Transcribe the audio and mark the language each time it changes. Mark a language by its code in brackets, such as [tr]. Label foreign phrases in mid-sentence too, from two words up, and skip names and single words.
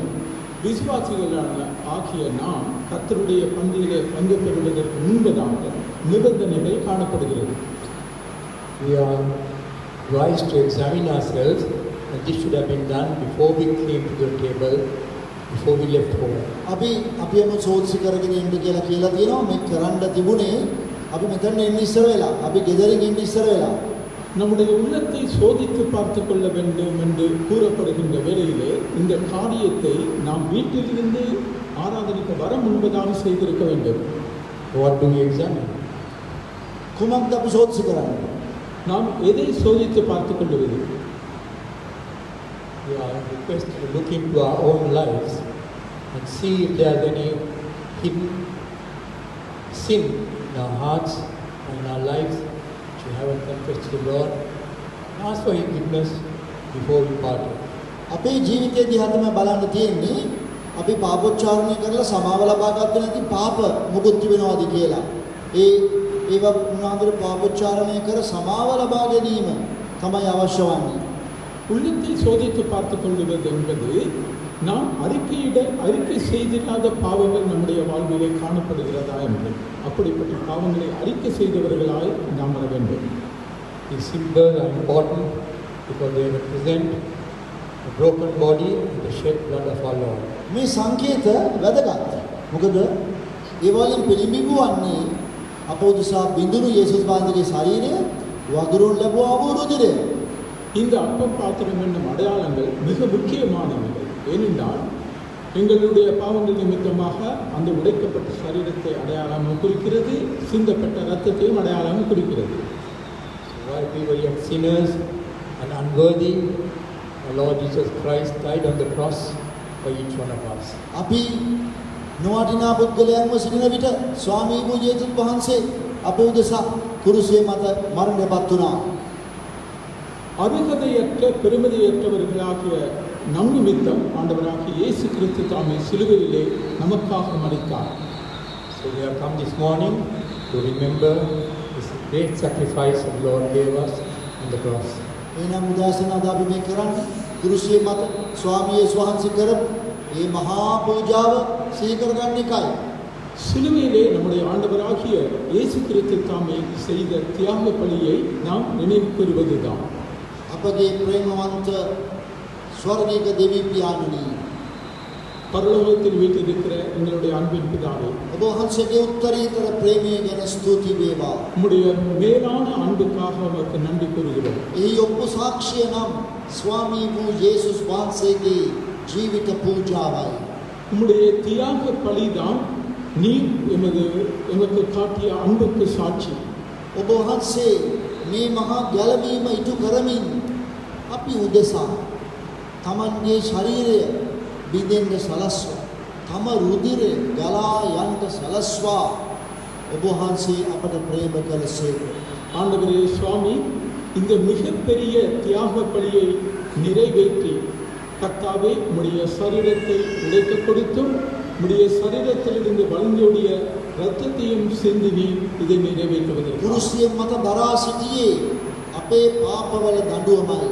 [ta] விசுவாசிகளான ஆகிய நாம் கர்த்தருடைய பந்தியிலே பங்கு பெறுவதற்கு முன்பதாக நிபந்தனைகள் காணப்படுகிறது. [en] We are wise to examine ourselves, and this should have been done before we came to the table, before we left home. [si] අපිම සෝත්සි කරගෙන ඉන්න කියලා තියෙනවා. මේ කරන්න තිබුණේ අපි මෙතන එන්න ඉස්සර වෙලා. අපි ගෙදරින් එන්න ඉස්සර වෙලා. [ta] நம்முடைய உள்ளத்தை சோதித்து பார்த்து கொள்ள வேண்டும் என்று கூறப்படுகின்ற வேளையிலே இந்த காரியத்தை நாம் வீட்டிலிருந்து ஆராதனைக்கு வர முன்பதாக செய்திருக்க வேண்டும். [en] What do we examine? [si] කුමක්ද අපි සෝත්සි කරන්නේ? [ta] நாம் எதை சோதித்து பார்த்து கொள்வது? [en] We are requested to look into our own lives and see if there is any hidden sin in our hearts and in our lives which we haven't confessed to the Lord, and ask for forgiveness before we partake. [si] අපේ ජීවිතය දිහා තමයි බලන්න තියෙන්නේ. අපි පාපෝච්චාරණය කරලා සමාව ලබා ගන්න නැති පාප මොකුත් තිබෙනවද කියලා. ඒවා උනාදර පාපෝච්චාරණය කර සමාව ලබා ගැනීම තමයි අවශ්‍ය වන්නේ. [ta] உள்ளத்தை சோதித்து பார்த்து கொள்வது என்பது நாம் அறிக்கை செய்திராத பாவங்கள் நம்முடைய வாழ்விலே காணப்படுகிறதா என்று. அப்படிப்பட்ட பாவங்களை அறிக்கை செய்தவர்களாய் நாம் வர வேண்டும். [en] These symbols are important because they represent the broken body and the shed blood of our Lord. [si] මේ සංකේත වැදගත්. මොකද ඒ වලින් පිළිඹු වන්නේ අප උදෙසා බිඳුණු යේසුස් වහන්සේගේ ශරීරය වගුරුන් ලැබුවා වූ රුධිරය. [ta] இந்த அப்பம் பாத்திரம் என்னும் அடையாளங்கள் மிக முக்கியமானவை. ஏனென்றால் எங்களுடைய பாவங்கள் நிமித்தமாக அந்த உடைக்கப்பட்ட சரீரத்தை அடையாளம் குறிக்கிறது, சிந்தப்பட்ட இரத்தத்தையும் அடையாளம் குறிக்கிறது. [en] So while we were yet sinners and unworthy, the Lord Jesus Christ died on the cross for each one of us. [si] අපි නොවටිනා පුද්ගලයන්ව සිටින විට ස්වාමී වූ යේසුස් වහන්සේ අප උදෙසා කුරුසිය මත මරණයටපත් වුණා. [ta] அருகதையற்ற பெருமதியற்றவர்களாகிய நம் நிமித்தம் ஆண்டவராகிய இயேசு கிறிஸ்து தாமே சிலுவையிலே நமக்காக மரித்தார். [en] So we have come this morning to remember this great sacrifice that the Lord gave us on the cross. [si] එනම් උදාසන අද අපි මේ කරන්නේ කුරුසිය මත ස්වාමී යේසුස් වහන්සේ කරපු මේ මහා පූජාව සිහි කරගන්න එකයි. [ta] சிலுவையிலே நம்முடைய ஆண்டவராகிய இயேசு கிறிஸ்து தாமே செய்த தியாக பலியை நாம் நினைவு கூறுவதுதான். [si] අපගේ ප්‍රේමවන්ත ස්වර්ගීය දෙවි පියාණනි, [ta] பரலோகத்தில் வீற்றிருக்கிற எங்களுடைய அன்பின் பிதாவே, [si] ඔබ වහන්සේගේ උත්තරීතර ප්‍රේමය ගැන ස්තුති වේවා. [ta] உம்முடைய மேலான அன்புக்காக உமக்கு நன்றி கூறுகிறோம். [si] එහි ඔබ සාක්ෂිය නම් ස්වාමී වූ යේසුස් වහන්සේගේ ජීවිත පූජාවයි. [ta] உம்முடைய தியாக பலிதான் நீ எமக்கு காட்டிய அன்புக்கு சாட்சி. [si] ඔබ වහන්සේ මේ මහා ගැලවීම ඉටු කරමින් අපි උදෙසා තමන්ගේ ශරීරය බිඳෙන්න සලස්වා, තම රුධිරය ගලා යන්න සලස්වා ඔබ වහන්සේ අපට ප්‍රේම කළසේක. [ta] ஆண்டவரே சுவாமி, இந்த மிகப்பெரிய தியாக பலியை நிறைவேற்றி கர்த்தாவே உம்முடைய சரீரத்தை உடைக்க கொடுத்தும் உம்முடைய சரீரத்திலிருந்து வழிந்தோடிய இரத்தத்தையும் சிந்தி நீர் இதை நிறைவேற்றுவதற்கு [si] කුරුසිය මත දරා සිටියේ අපේ පාපවල දඬුවමයි.